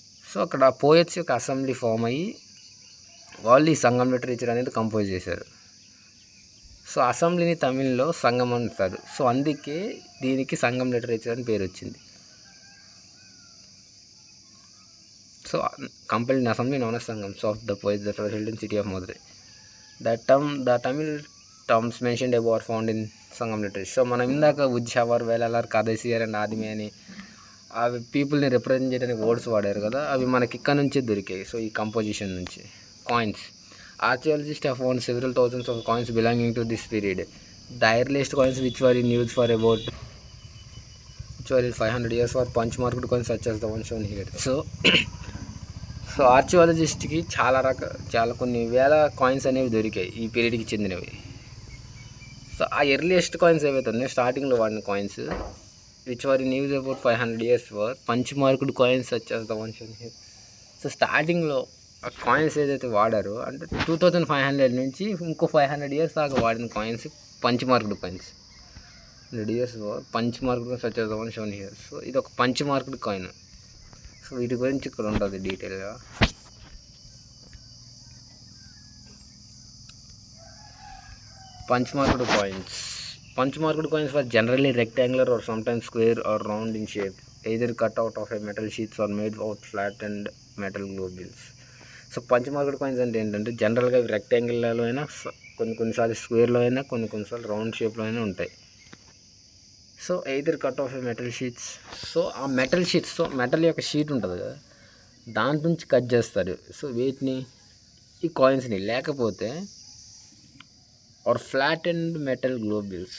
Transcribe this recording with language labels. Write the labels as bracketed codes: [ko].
[te] So అక్కడ poets యొక్క assembly form అయ్యి వాళ్ళు ఈ సంగం లిటరేచర్ అనేది కంపోజ్ చేశారు. సో అసెంబ్లీని తమిళ్లో సంఘం అంటారు. సో అందుకే దీనికి సంఘం లిటరేచర్ అని పేరు వచ్చింది. [en] So compelled assembly known as Sangam of the poets that were held in city of Madurai. The Tamil terms mentioned above are found in Sangam literature. [te] సో మనం ఇందాక ఉజ్జావర్, వేలాలర్, కాదేశియర్ అండ్ ఆదిమి అని అవి పీపుల్ని రిప్రజెంట్ చేయడానికి వర్డ్స్ వాడారు కదా, అవి మనకి ఇక్కడ నుంచే దొరికాయి. సో ఈ కంపోజిషన్ నుంచి. Coins. [en] Archaeologist have found several thousands of coins belonging to this period. The earliest coins which were in use for about 500 years were punch marked coins such as the one shown here. [te] So ఆర్కియాలజిస్ట్కి చాలా కొన్ని వేల coins అనేవి దొరికాయి ఈ పీరియడ్కి చెందినవి. So ఆ earliest coins ఏవైతే ఉన్నాయో స్టార్టింగ్లో వాడిన coins [en] Which were in use about 500 years were punch marked coins such as the one shown here. [te] So స్టార్టింగ్లో ఆ కాయిన్స్ ఏదైతే వాడారో అంటే 2500 నుంచి ఇంకో 500 years దాకా వాడిన coins punch marked coins. [en] 100 years punch marked such as the one shown here. [te] So ఇది ఒక పంచ్ మార్క్డ్ కాయిన్. సో వీటి గురించి ఇక్కడ ఉంటుంది డీటెయిల్గా. Punch marked coins. [en] Punch marked coins were generally rectangular or sometimes square or round in shape, either cut out of a metal sheets or made out flattened metal globules. [te] So punch marked coins అంటే ఏంటంటే జనరల్గా రెక్టాంగిల్లో అయినా కొన్నిసార్లు స్క్వేర్లో అయినా కొన్నిసార్లు round షేప్లో అయినా ఉంటాయి. సో [en] Either cut off a metal sheets. [te] సో ఆ మెటల్ షీట్స్, సో మెటల్ యొక్క షీట్ ఉంటుంది కదా, దాని నుంచి కట్ చేస్తారు. సో వీటిని ఈ కాయిన్స్ని, లేకపోతే are flat and metal globules.